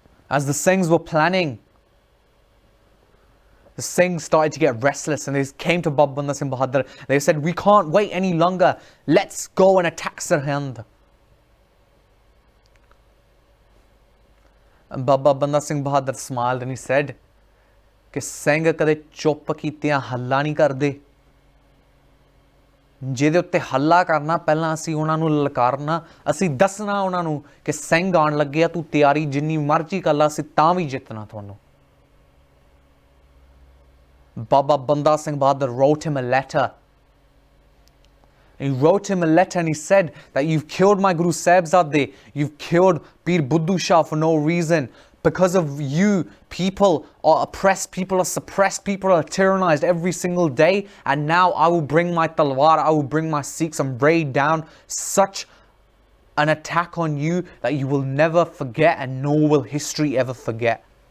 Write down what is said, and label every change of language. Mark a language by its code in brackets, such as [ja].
[en] As the Singhs were planning, the Singhs started to get restless and they came to Baba Banda Singh Bahadur. They said, we can't wait any longer. Let's go and attack Sarhand. And Baba Banda Singh Bahadur smiled and he said, [pa] कि ਸਿੰਘ ਕਦੇ ਚੁੱਪ ਕੀਤਿਆਂ ਹੱਲਾ ਨਹੀਂ ਕਰਦੇ ਜਿਹਦੇ ਉੱਤੇ ਹੱਲਾ ਕਰਨਾ ਪਹਿਲਾਂ ਅਸੀਂ ਉਹਨਾਂ ਨੂੰ ਲਲਕਾਰਨਾ ਅਸੀਂ ਦੱਸਣਾ ਉਹਨਾਂ ਨੂੰ ਕਿ ਸਿੰਘ ਆਉਣ ਲੱਗਿਆ ਤੂੰ ਤਿਆਰੀ ਜਿੰਨੀ ਮਰਜ਼ੀ ਕਰ ਲਾ ਅਸੀਂ ਤਾਂ ਵੀ ਜਿੱਤਣਾ ਤੁਹਾਨੂੰ [en] Baba Banda Singh Bahadur wrote him a letter. He wrote him a letter and he said that you've killed my Guru Sahibzaade, you've killed Pir Buddhu Shah for no reason. Because of you, people are oppressed, people are suppressed, people are tyrannized every single day. And now I will bring my talwar, I will bring my Sikhs and raid down such an attack on you that you will never forget and nor will history ever forget.